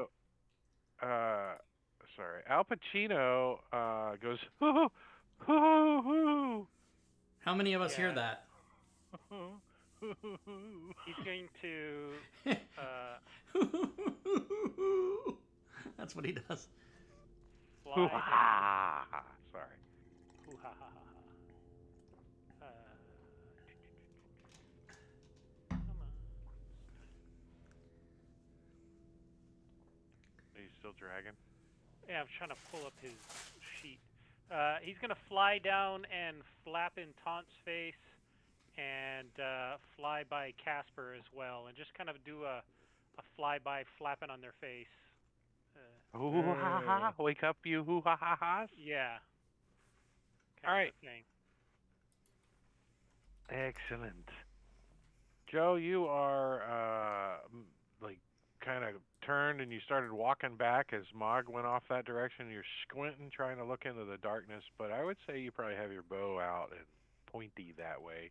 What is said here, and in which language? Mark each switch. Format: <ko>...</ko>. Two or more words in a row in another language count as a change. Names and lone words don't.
<en>So, sorry. Al Pacino goes, hoo, hoo, hoo, How many of us hear Yeah. that? hoo. He's going to. That's what he does. Hoo, Fly. ha. Sorry. Hoo ha ha ha ha. Come on. Are you still dragging? Yeah, I'm trying to pull up his sheet. He's gonna fly down and flap in Taunt's face, and fly by Casper as well, and just kind of do a flyby flapping on their face. Hoo, ha, ha. Wake up, you hoo, ha, ha, ha's. Yeah. All right. Thing. Excellent. Joe, you are like kind of turned and you started walking back as Mog went off that direction. You're squinting, trying to look into the darkness, but I would say you probably have your bow out and pointy that way.</en>